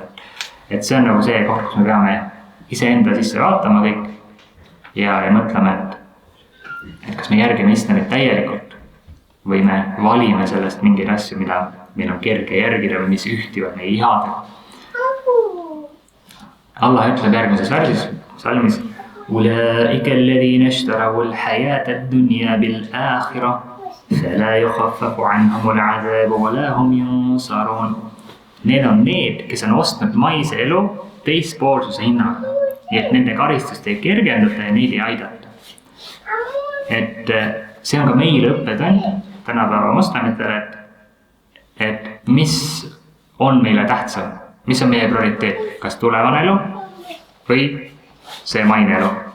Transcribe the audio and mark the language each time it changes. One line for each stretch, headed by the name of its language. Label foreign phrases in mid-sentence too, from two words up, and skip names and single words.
Estonian: Et see on nagu see koht, kus me peame iseenda sisse vaatama kõik ja mõtleme, et kas me järgime islamit täielikult või me valime sellest mingeid asju, mida meil on kerge järgida või mis ühtivad meie ihadega. Allah ütleb järgmises värsis, salmis
Arabic: أولئك الذين اشتروا الحياة الدنيا بالآخرة فلا يخفف عنهم العذاب ولا هم ينصرون.
Estonian: Need on need, kes on ostnud maise elu teispoolsuse hinnaga nii et nende karistust ei kergendata ja neid ei aidata. Et see on ka meile õppetund tänapäeva moslemitele, et mis on meile tähtsam, mis on meie prioriteet, kas tulevane elu või see maine elu.